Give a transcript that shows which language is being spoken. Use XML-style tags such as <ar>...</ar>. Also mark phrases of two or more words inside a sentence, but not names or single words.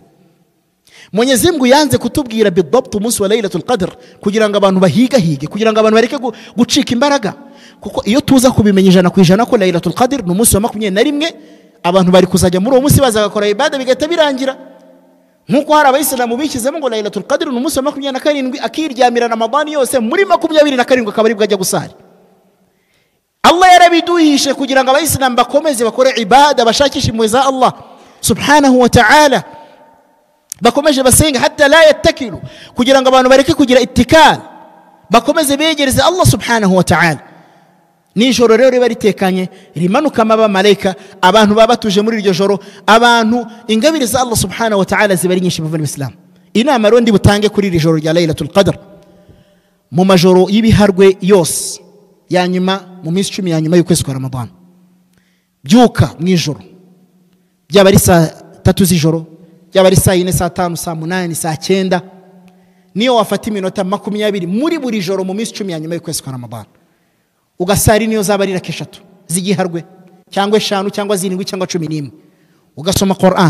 <rw>Mwenyezi Mungu yanze kutubwira bidabt umunsi wa Laylatul Qadr kugira ngo abantu bahigahige, kugira ngo abantu bareke gucika imbaraga, kuko iyo tuza kubimenya 100% ko Laylatul Qadr ni umunsi wa 21, abantu bari kuzajya muri uwo munsi baza gakora ibada bigahita birangira. Nkuko hari abayisilamu bikizemo ngo Laylatul Qadr ni umunsi wa 27, akiryamira Ramadan yose muri 27 akaba ari bwajya gusari. Allah yarabiduhishe kugira ngo abayisilamu bakomeze bakore ibada, bashakishe impuhwe za Allah</rw> <ar>سبحانه وتعالى,</ar> <rw>bakomeje basenga</rw> <ar>حتى لا يتكلوا,</ar> <rw>kugira ngo abantu bareke kugira ittikal, bakomeze begereze Allah</rw> <ar>سبحانه وتعالى.</ar> <rw>Nijoro rero riba ritekanye, rimanuka aba malaika, abantu baba batuje muri iryo joro, abantu ingabire za Allah</rw> <ar>سبحانه وتعالى</ar> <rw>ziba ari nyinshi mu Islam. Inama rero ndi butange kuri iri joro rya Laylatul Qadr, mu majoro y'ibiharwe yose ya nyuma mu minsi 10 ya nyuma y'ukwezi kwa Ramadan, byuka mu ijoro, byaba ari saa 3 z'ijoro, byaba ari saa 4, saa 5, saa 8, saa 9, niyo wafata iminota 20 muri buri joro mu minsi 10 ya nyuma y'ukwezi kwa Ramadan, ugasari niyo zaba ari raka 3 zigiharwe, cyangwa 5 cyangwa 7 cyangwa 11, ugasoma Qur'an.</rw>